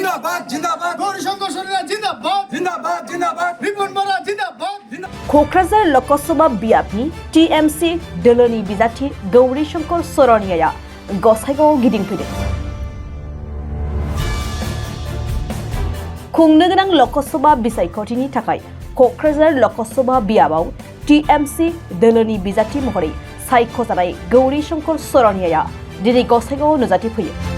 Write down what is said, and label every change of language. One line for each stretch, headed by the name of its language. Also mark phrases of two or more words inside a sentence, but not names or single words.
Bangla: জিন্দাবাদ জিন্দাবাদ গৌরীশঙ্কর সরেনা জিন্দাবাদ জিন্দাবাদ জিন্দাবাদ রিপন বরা জিন্দাবাদ
Bodo: क'क्राझार लकसभा बियाबनि टिएमसि दोलोनि बिजाथि गौरीशंकर सरनियाया गसाइगावआव गिदिंफैदों। खुंनो गोनां लकसभा बिसायख'थिनि थाखाय क'क्राझार लकसभा बियाबाव टिएमसि दोलोनि बिजाथि महरै सायख'जानाय गौरीशंकर सरनियाया दिनै गसाइगावआव नुजाथिफैयो।